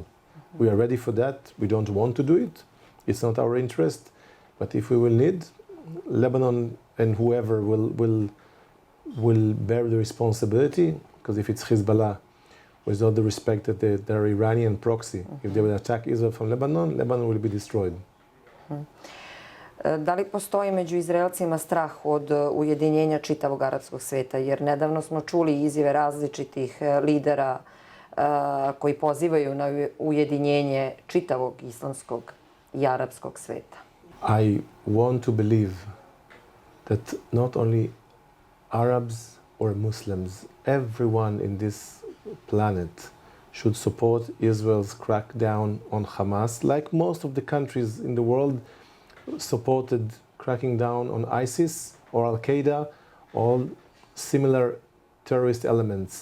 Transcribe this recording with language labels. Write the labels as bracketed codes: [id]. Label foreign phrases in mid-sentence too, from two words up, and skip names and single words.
[en] We are ready for that. We don't want to do it. It's not our interest. But if we will need, Lebanon and whoever will bear the responsibility, because if it's Hezbollah, with all the respect that they're Iranian proxy, if they will attack Israel from Lebanon, Lebanon will be destroyed. [sr] Da li postoji među Izraelcima strah od ujedinjenja čitavog arapskog sveta? Jer nedavno smo čuli izjave različitih lidera koji pozivaju na ujedinjenje čitavog islamskog i arapskog sveta. [en] I want to believe that not only Arabs or Muslims, everyone in this planet should support Israel's crackdown on Hamas, like most of the countries in the world supported cracking down on ISIS or Al-Qaeda, all similar terrorist elements.